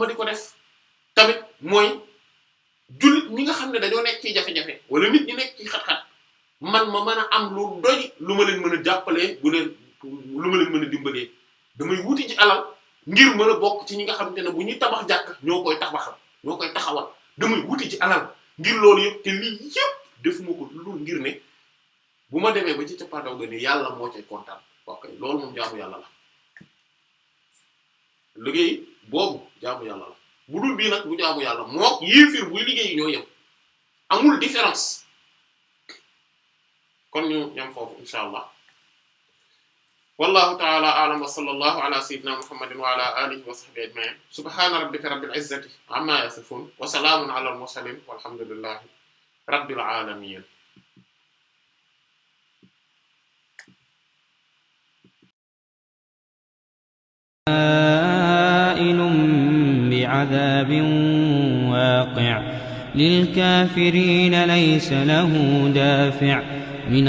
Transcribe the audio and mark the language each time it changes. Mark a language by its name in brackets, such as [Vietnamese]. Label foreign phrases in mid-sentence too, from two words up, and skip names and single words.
[Wolof] di ko def tamit mooy jullit ñi nga xam ne dañoo nekk ci jafe-jafe wala nit ñi nekk ci xat-xat man ma mën a am lu doy lu ma leen mën a jàppalee lu ma leen mën a dimbalee damay wuti ci alal ngir mën a bokk ci ñi nga xamante ne bu ñuy tabax jàkk ñoo koy taxawal damay wuti ci alal ngir loolu yëpp te lii yëpp defuma ko lu ngir ne bu ma demee ba ci cappaandaw ga ni yàlla moo cay kontaan ok loolu moom jaamu yàlla la liggéey boobu jaamu yàlla la bu dul bii nag bu jaamu yàlla moo yéefir buy liggéey ñoo yem amul différence kon ñu ñam foofu [Arabic] إن شاء الله والله تعالى أعلم وصلى الله على سيدنا محمد وعلى آله وصحبه أجمعين سبحان ربك رب العزة عما يصفون وسلام على المرسلين والحمد لله رب العالمين بعذاب واقع للكافرين ليس له دافع من